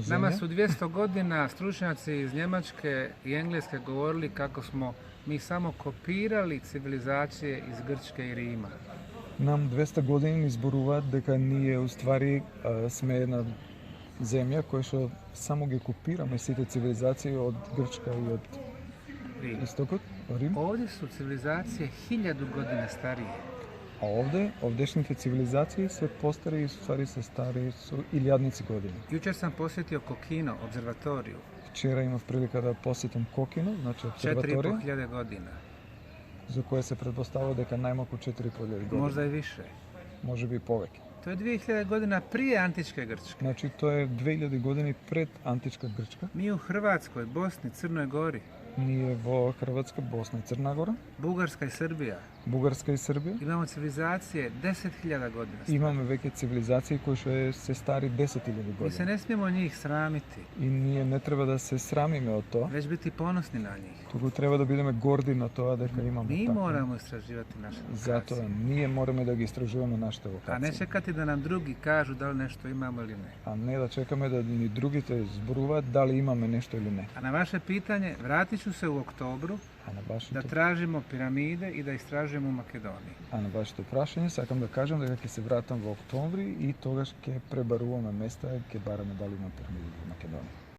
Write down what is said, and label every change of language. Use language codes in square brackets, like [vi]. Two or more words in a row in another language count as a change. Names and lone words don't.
[hr] Nama [mk] земја. [hr] su 200 godina stručnjaci iz Njemačke i Engleske govorili kako smo mi samo kopirali civilizacije iz Grčke i Rima. [mk] Нам 200 години ни зборуваат дека ние уствари сме една земја која што само ги копираме сите цивилизации од Грчка и од [hr] Rim. [mk] истокот, Рим. [hr] Ovdje su civilizacije 1000 godina starije. [mk] А овдешните цивилизации се постари и уствари се стари со илјадници години. [hr] Jučer sam posjetio Kokino, observatoriju, [mk] Вчера имав прилика да посетам Кокино, значи обсерваторија, [hr] 4500 godina, [mk] за која се предпоставува дека најмалку 4.500 години, [hr] možda i više. [mk] можеби и повеќе. [hr] To je 2000 godina prije antičke Grčke. [mk] Значи тоа е 2000 години пред античка Грчка. [hr] Mi u Hrvatskoj, Bosni, Crnoj Gori, [mk] Ние во Хрватска, Босна и Црна Гора, [hr] Bugarska i Srbija [mk] Бугарска и Србија [hr] imamo civilizacije 10.000 godina. [mk] имаме веќе цивилизации кои што се стари 10.000 [hr] Mi se [mk] години. [hr] ne smijemo njih sramiti, [mk] И ние не треба да се срамиме од тоа, [hr] već biti ponosni na njih. [mk] туку треба да бидеме горди на тоа дека имаме [hr] Mi [mk] така. [hr] moramo istraživati naše [mk] Затоа [hr] lokacije, [mk] ние мораме да ги истражуваме нашите [hr] a ne [mk] локации, [hr] čekati da nam drugi kažu da li nešto imamo ili ne. [mk] а не да чекаме да ни другите зборуваат дали имаме нешто или не. [hr] A na vaše pitanje, vratit ću se u oktobru [mk] А на [hr] da [mk] вашето [hr] tražimo piramide i da istražujemo u Makedoniji. [mk] А на вашето прашање сакам да кажам дека ќе се вратам во октомври и тогаш ќе пребаруваме места, ќе бараме дали има пирамиди во Македонија.